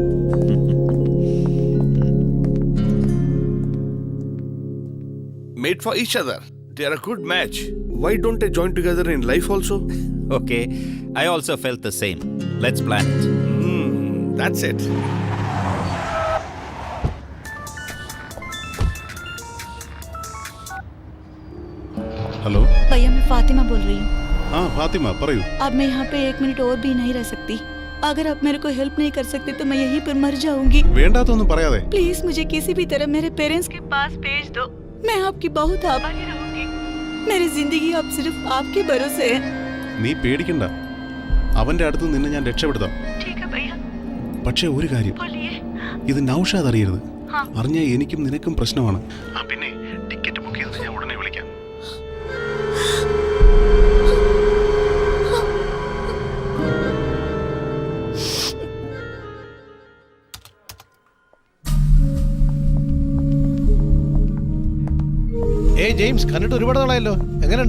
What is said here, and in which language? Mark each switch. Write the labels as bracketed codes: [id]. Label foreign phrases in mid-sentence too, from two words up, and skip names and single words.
[en] Made for each other. They are a good match. Why don't they join together in life also? Okay, I also felt the same. Let's plan it. That's it. [hi] हेलो भैया मैं फातिमा बोल रही हूँ. हाँ फातिमा പറയൂ. अब मैं यहाँ पे 1 मिनट और भी नहीं रह सकती. अगर आप मेरे को हेल्प नहीं कर सकते तो मैं यहीं पर मर जाऊंगी. [ml] വേണ്ടാത്തൊന്നും പറയാതെ. [hi] प्लीज मुझे किसी भी तरह मेरे पेरेंट्स के पास भेज दो. मैं आपकी बहुत आभारी रहूंगी. मेरी जिंदगी अब सिर्फ आपके भरोसे है. [ml] നീ പേടിക്കണ്ട. അവന്റെ അടുത്ത് നിന്നെ ഞാൻ രക്ഷപ്പെടുത്താം. [hi] ठीक है भैया. [ml] പക്ഷേ ഒരു കാര്യം. ഇത് നൗഷാദ് അറിയരുത്. അറിഞ്ഞാൽ എനിക്കും നിനക്കും പ്രശ്നമാണ്. പിന്നെ ടിക്കറ്റ് ബുക്ക് ചെയ്തിട്ട് ഞാൻ ഉടനെ വിളിക്കാം. ജെയിംസ്, കണ്ടിട്ട് ഒരുപാട് നാളായല്ലോ. എങ്ങനെയുണ്ട്?